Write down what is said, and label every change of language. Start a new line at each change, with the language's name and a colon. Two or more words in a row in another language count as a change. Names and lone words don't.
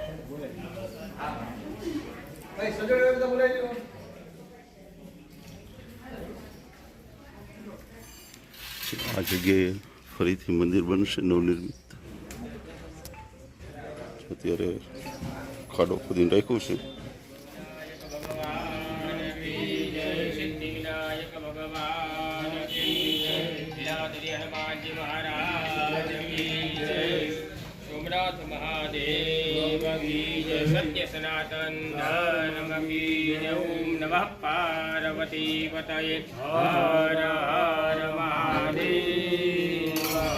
Gujarati: આ જગ્યાએ ફરીથી મંદિર બનશે નવનિર્મિત. અત્યારે ખાડો ખોદીને રાખ્યું છે.
Hindi: सत्य सनातन धर्म की ओम नमः पार्वती पतये हर हर महादेव.